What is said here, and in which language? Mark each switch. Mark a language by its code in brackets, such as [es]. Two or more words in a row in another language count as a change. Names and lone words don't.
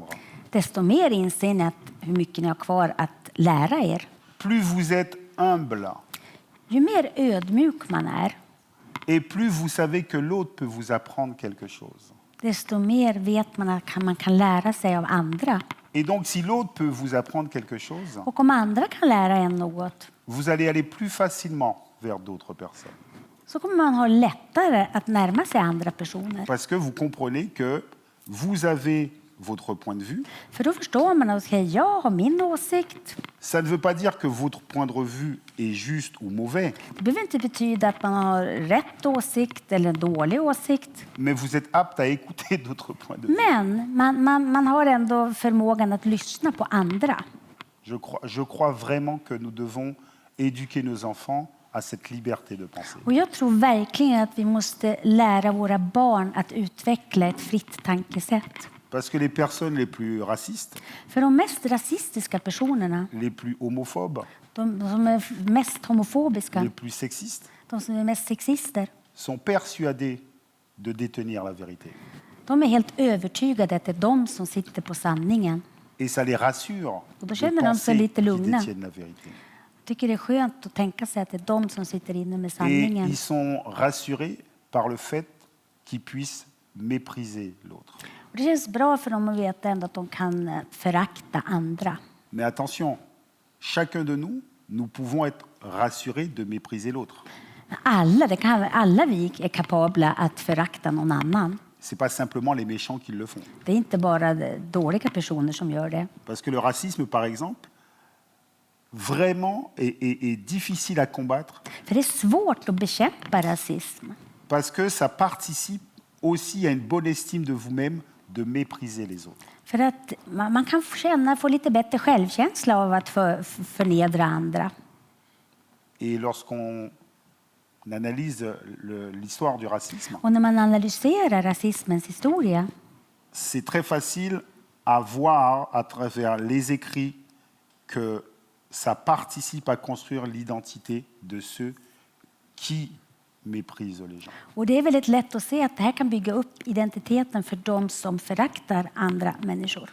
[sv] desto mer inser ni hur mycket ni har kvar att lära er. [fr] plus vous êtes humble, [sv] Ju mer ödmjuk man är, [fr] et plus vous savez que l'autre peut vous apprendre quelque chose. [sv] desto mer vet man att man kan lära sig av andra. [fr] Et donc, si l'autre peut vous apprendre quelque chose, [sv] Och om andra kan lära en något, [fr] vous allez aller plus facilement vers d'autres personnes. [sv] så kommer man ha lättare att närma sig andra personer. [fr] Parce que vous comprenez que vous avez votre point de vue. [sv] För då förstår man att okay, jag har min åsikt. [fr] Ça ne veut pas dire que votre point de vue est juste ou mauvais, [sv] Det behöver inte betyda att man har rätt åsikt eller en dålig åsikt. [fr] mais vous êtes apte à écouter d'autres points de vue. [sv] Men man har ändå förmågan att lyssna på andra. [fr] Je crois vraiment que nous devons éduquer nos enfants à cette liberté de penser. [sv] Och jag tror verkligen att vi måste lära våra barn att utveckla ett fritt tankesätt. [fr] Parce que les personnes les plus racistes, [sv] För de mest rasistiska personerna, [fr] les plus homophobes, [sv] de som är mest homofobiska, [fr] les plus sexistes, [sv] de som är mest sexister, [fr] sont persuadés de détenir la vérité. [sv] de är helt övertygade att det är de som sitter på sanningen. [fr] Et ça les rassure [sv] Och då [fr] de [sv] känner de sig [fr] penser [sv] lite [fr] qu'ils [sv] lugna. [fr] détiennent la vérité. [sv] Jag tycker det är skönt att tänka sig att det är de som sitter inne med [fr] Et [sv] sanningen. [fr] ils sont rassurés par le fait qu'ils puissent mépriser l'autre. [sv] Och det känns bra för dem att veta ändå att de kan förakta andra. [fr] Mais attention, chacun de nous, nous pouvons être rassurés de mépriser l'autre. [sv] Alla vi är kapabla att förakta någon annan. [fr] Ce n'est pas simplement les méchants qui le font. [sv] Det är inte bara dåliga personer som gör det. [fr] Parce que le racisme, par exemple, vraiment est difficile à combattre [sv] För det är svårt att bekämpa rasism. [fr] parce que ça participe aussi à une bonne estime de vous-même de mépriser les autres. [sv] För att man kan få lite bättre självkänsla av att förnedra andra. [fr] Et lorsqu'on analyse l'histoire du racisme, [sv] Och när man analyserar rasismens historia, [fr] c'est très facile à voir à travers les écrits que ça participe à construire l'identité de ceux qui méprisent les gens. [sv] och det är väldigt lätt att se att det här kan bygga upp identiteten för de som föraktar andra människor.